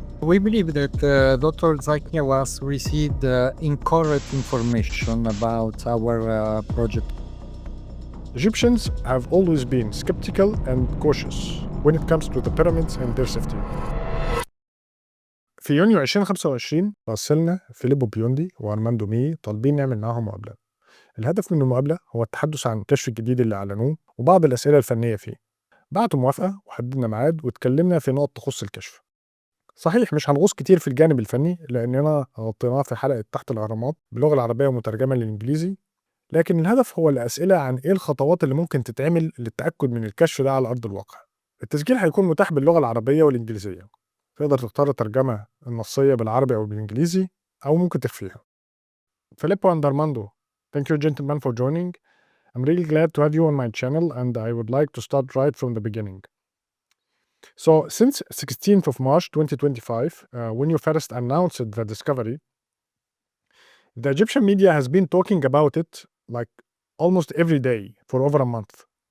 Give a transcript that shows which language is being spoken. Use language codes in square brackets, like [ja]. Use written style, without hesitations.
[en] We believe that Dr. Zakia was received incorrect information about our project. Egyptians have always been skeptical and cautious when it comes to the pyramids and their safety. [ar] في يونيو 2025 راسلنا فيليبو بيوندي وأرماندو مي طالبين نعمل معاهم مقابلة. الهدف من المقابلة هو التحدث عن الكشف الجديد اللي أعلنوه وبعض الأسئلة الفنية فيه. بعتوا موافقة وحددنا ميعاد واتكلمنا في نقط تخص الكشف. صحيح مش هنغوص كتير في الجانب الفني لأننا غطيناه في حلقة تحت الأهرامات باللغة العربية ومترجمة للإنجليزي، لكن الهدف هو الأسئلة عن إيه الخطوات اللي ممكن تتعمل للتأكد من الكشف ده على أرض الواقع. التسجيل هيكون متاح باللغة العربية والإنجليزية. تقدر تختار الترجمة النصية بالعربي أو بالإنجليزي أو ممكن تخفيها. [en] Filippo and Armando, thank you gentlemen for joining. I'm really glad to have you on my channel and I would like to start right from the beginning. So since 16th of March 2025, when you first announced the discovery, the Egyptian media has been talking about it like almost every day for over a month.